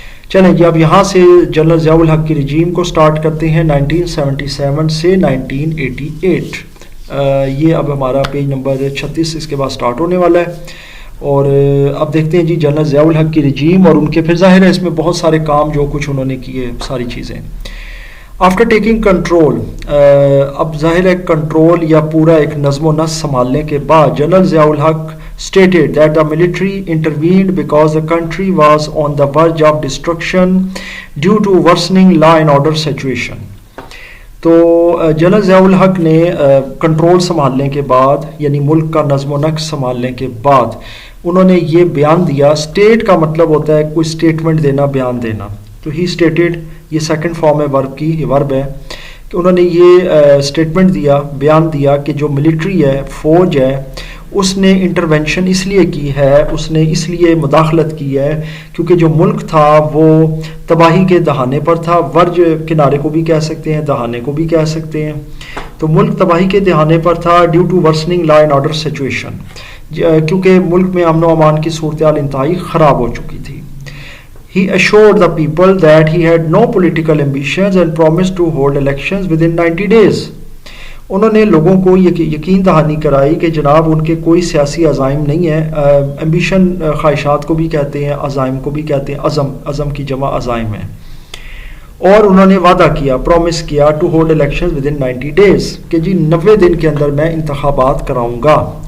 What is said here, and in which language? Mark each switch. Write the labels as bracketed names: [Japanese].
[Urdu] چلیں جی اب یہاں سے جنرل ضیاء الحق کی رجیم کو سٹارٹ کرتے ہیں 1977 سے 1988. یہ اب ہمارا پیج نمبر 36 اس کے بعد سٹارٹ ہونے والا ہے. اور اب دیکھتے ہیں جی جنرل ضیاء الحق کی رجیم اور ان کے, پھر ظاہر ہے اس میں بہت سارے کام جو کچھ انہوں نے کیے ساری چیزیں. [English] after taking control, [Urdu] اب ظاہر ہے کنٹرول یا پورا ایک نظم و نسق سنبھالنے کے بعد general Zia ul Haq [English] stated that the military intervened because the country was on the verge of destruction due to worsening law and order situation. [Urdu] تو جنرل ضیاء الحق نے کنٹرول سنبھالنے کے بعد یعنی ملک کا نظم و نسق سنبھالنے کے بعد انہوں نے یہ بیان دیا. اسٹیٹ کا مطلب ہوتا ہے کوئی اسٹیٹمنٹ دینا, بیان دینا. [English] تو he stated [Urdu] یہ سیکنڈ فارم ہے ورب کی, یہ ورب ہے کہ انہوں نے یہ اسٹیٹمنٹ دیا, بیان دیا کہ جو ملٹری ہے, فوج ہے, اس نے انٹرونشن اس لیے کی ہے, اس نے اس لیے مداخلت کی ہے کیونکہ جو ملک تھا وہ تباہی کے دہانے پر تھا. ورج کنارے کو بھی کہہ سکتے ہیں, دہانے کو بھی کہہ سکتے ہیں. تو ملک تباہی کے دہانے پر تھا [English] due to worsening law and order situation, [Urdu] کیونکہ ملک میں امن و امان کی صورتحال انتہائی خراب ہو چکی تھی. [English] He assured the people that he had no political ambitions and promised to hold elections within 90 days. [Urdu] انہوں نے لوگوں کو یقین دہانی کرائی کہ جناب ان کے کوئی سیاسی عزائم نہیں ہے. ایمبیشن خواہشات کو بھی کہتے ہیں, عزائم کو بھی کہتے ہیں, عزم کی جمع عزائم ہے. اور انہوں نے وعدہ کیا, پرومس کیا [English] to hold elections within 90 days [Urdu] کہ جی 90 دن کے اندر میں انتخابات کراؤں گا.